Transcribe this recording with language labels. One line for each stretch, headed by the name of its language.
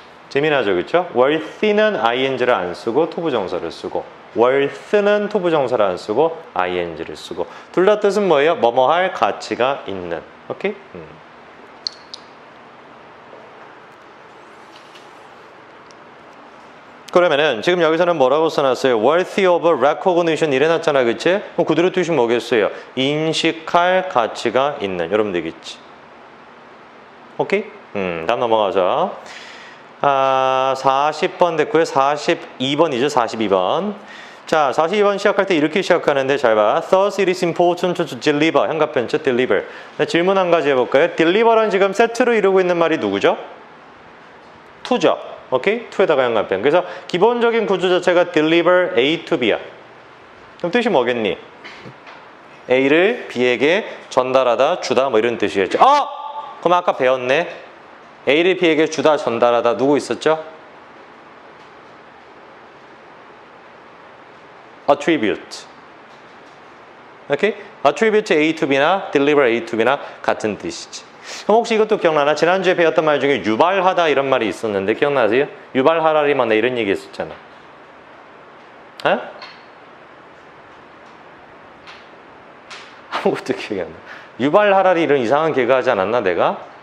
Korean: 재미나죠, 그렇죠? worthy는 ing를 안 쓰고 투부정사를 쓰고 worth는 투부정사를 안 쓰고 ing를 쓰고 둘 다 뜻은 뭐예요? 뭐뭐 할 가치가 있는. 오케이? 그러면은 지금 여기서는 뭐라고 써놨어요?
English: worthy of recognition
Korean: 이래놨잖아, 그치? 그럼 그대로 뜻이 뭐겠어요? 인식할 가치가 있는. 여러분 되겠지? 오케이? 다음 넘어가자. 40번 됐고요. 42번이죠. 42번. 자, 42번 시작할 때 이렇게 시작하는데 잘 봐.
English: Thus it is important to deliver.
Korean: 현가편체 deliver. 질문 한 가지 해볼까요? deliver는 지금 세트로 이루고 있는 말이 누구죠? to죠. 오케이? to에다가 현가편. 그래서 기본적인 구조 자체가
English: deliver A to B
Korean: 야. 그럼 뜻이 뭐겠니? A를 B에게 전달하다, 주다 뭐 이런 뜻이겠죠. 그럼 아까 배웠네. A를 B에게 주다, 전달하다 누구 있었죠? attribute. 오케이?
English: attribute A to B
Korean: 나
English: deliver A to B
Korean: 나 같은 뜻이지. 그럼 혹시 이것도 기억나나? 지난주에 배웠던 말 중에 유발하다 이런 말이 있었는데 기억나세요? 유발하라리만 나 이런 얘기 했었잖아. 에? 아무것도 기억이 안 나. 유발하라리 이런 이상한 개그 하지 않았나 내가?